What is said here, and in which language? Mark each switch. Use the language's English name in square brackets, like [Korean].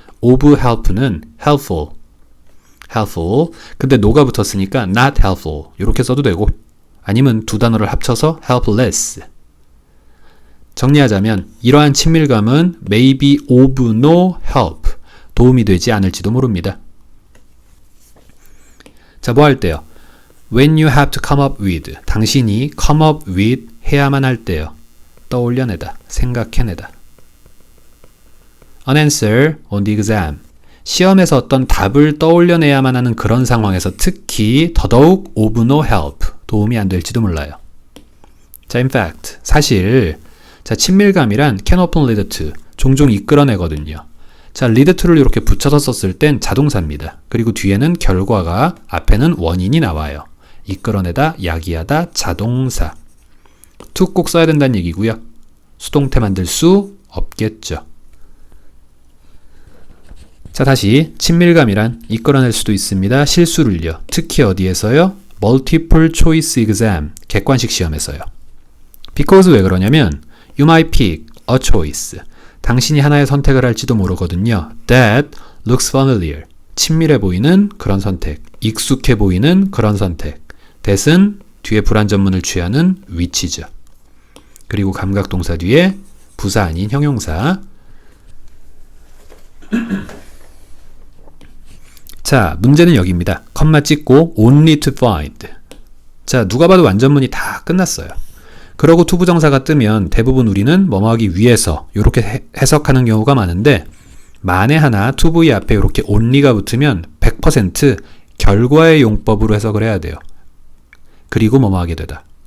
[Korean] of help는 helpful. 근데 no가 붙었으니까 not helpful. 이렇게 써도 되고, 아니면 두 단어를 합쳐서 helpless. 정리하자면 이러한 친밀감은 [English] maybe of no help, [Korean] 도움이 되지 않을지도 모릅니다. 자, 뭐 할 때요? [English] When you have to come up with, [Korean] 당신이 come up with 해야만 할 때요. 떠올려내다, 생각해내다. [English] An answer on the exam, [Korean] 시험에서 어떤 답을 떠올려내야만 하는 그런 상황에서 특히 더더욱 of no help, 도움이 안 될지도 몰라요. 자, in fact, 사실 자, 친밀감이란 [English] can often lead to, [Korean] 종종 이끌어내거든요. 자, lead to를 이렇게 붙여서 썼을 땐 자동사입니다. 그리고 뒤에는 결과가, 앞에는 원인이 나와요. 이끌어내다, 야기하다, 자동사. to 꼭 써야 된다는 얘기고요. 수동태 만들 수 없겠죠. 자, 다시 친밀감이란 이끌어낼 수도 있습니다. 실수를요. 특히 어디에서요? [English] multiple choice exam, [Korean] 객관식 시험에서요. [English] because [Korean] 왜 그러냐면 [English] you might pick a choice, [Korean] 당신이 하나의 선택을 할지도 모르거든요. [English] that looks familiar, [Korean] 친밀해 보이는 그런 선택, 익숙해 보이는 그런 선택. that은 뒤에 불완전문을 취하는 which죠. 그리고 감각동사 뒤에 부사 아닌 형용사. 자, 문제는 여기입니다. 컴마 찍고 [English] only to find. [Korean] 자, 누가 봐도 완전문이 다 끝났어요. 그러고 투부정사가 뜨면 대부분 우리는 뭐뭐 하기 위해서 이렇게 해석하는 경우가 많은데, 만에 하나 to 앞에 이렇게 only가 붙으면 100% 결과의 용법으로 해석을 해야 돼요. 그리고 뭐뭐 하게 되다.